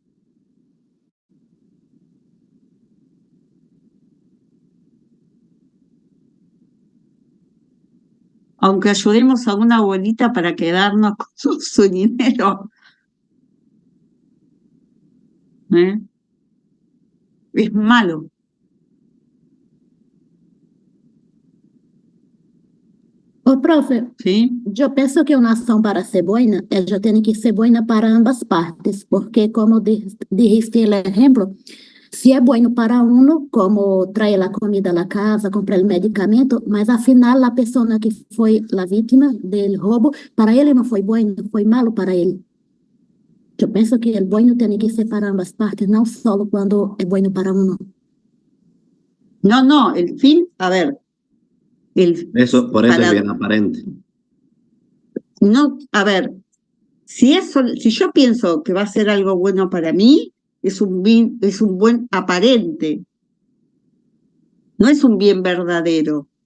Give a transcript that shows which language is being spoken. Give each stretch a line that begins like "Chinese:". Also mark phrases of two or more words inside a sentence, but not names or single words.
Spanish: Aunque ayudemos a una abuelita para quedarnos con su dinero, es malo.
Portuguese: Ô, profe,
Spanish: ¿Sí?
Portuguese: eu penso que uma ação para ser boa, ela tem que ser boa para ambas partes, porque
Spanish: como dijiste el ejemplo,
Portuguese: si é
Spanish: bueno para uno,
Portuguese: como traer a comida à casa, comprar o medicamento, mas afinal a pessoa que foi a vítima do roubo, para ele não foi bueno, foi malo para ele. Eu penso que o bueno tem que ser para ambas partes, não só quando é
Spanish: bueno para uno. No, el fin, a ver. Por eso es bien aparente. No, a ver, si yo pienso que va a ser algo bueno para mí, es un buen aparente, no es un bien verdadero.